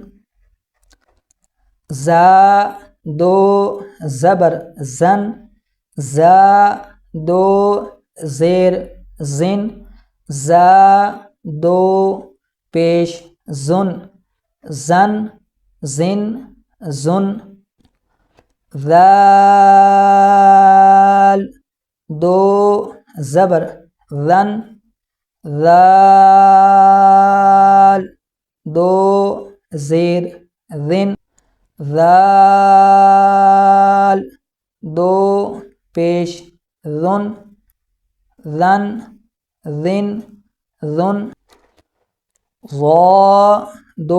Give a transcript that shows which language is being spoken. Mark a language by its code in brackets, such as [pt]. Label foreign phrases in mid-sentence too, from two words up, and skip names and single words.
[ur] زا دو زبر زن، زا دو زیر زن، زا دو پیش زن، زن زن زن، ذال دو زبر ذن، ذال دو زیر ذن، ذال دو پیش ذن، ذن ذن ذن، ظا دو